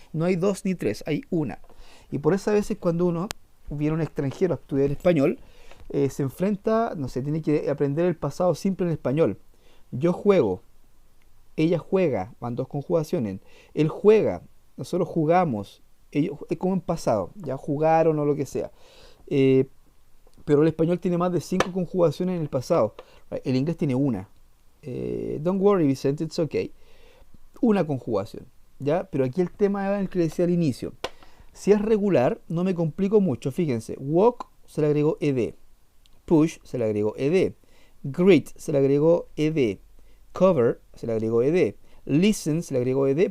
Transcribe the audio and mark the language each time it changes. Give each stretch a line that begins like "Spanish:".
Spanish: No hay dos ni tres, hay una. Y por eso a veces cuando uno viene un extranjero a estudiar español, se enfrenta, no sé, tiene que aprender el pasado simple en español. Yo juego, ella juega, van dos conjugaciones. Él juega, nosotros jugamos, ellos, es como en pasado, ya jugaron o lo que sea. Pero el español tiene más de 5 conjugaciones en el pasado. El inglés tiene una.
English: Don't worry, Vicente, it's okay.
Spanish: Una conjugación, ¿ya? Pero aquí el tema era el que decía al inicio. Si es regular, no me complico mucho. Fíjense, walk se le agregó ed. Push se le agregó ed. Greet se le agregó ed. Cover se le agregó ed. Listen se le agregó ed.